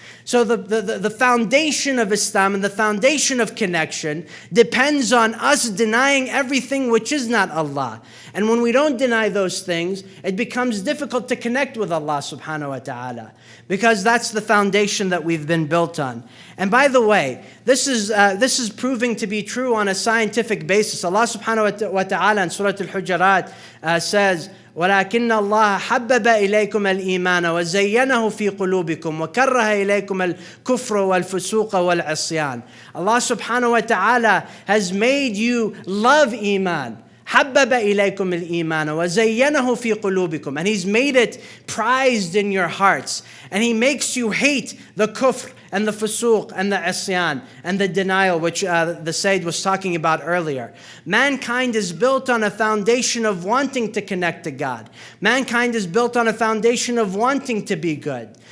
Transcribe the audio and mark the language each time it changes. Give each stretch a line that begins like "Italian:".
English: So the foundation of Islam and the foundation of connection depends on us denying everything which is not Allah. And when we don't deny those things, it becomes difficult to connect with Allah subhanahu wa ta'ala, because that's the foundation that we've been built on. And by the way, this is proving to be true on a scientific basis. Allah subhanahu wa ta'ala in Surah Al-Hujurat says,
Arabic: ولكن الله حبب إليكم الإيمان وزينه في قلوبكم وكره إليكم الكفر والفسوق والعصيان.
English: Allah subhanahu wa ta'ala has made you love Iman.
Arabic: حبب إليكم الإيمان وزينه في قلوبكم.
English: And He's made it prized in your hearts. And He makes you hate the kufr and the fusuq and the isyan and the denial, which the Sayyid was talking about earlier. Mankind is built on a foundation of wanting to connect to God. Mankind is built on a foundation of wanting to be good.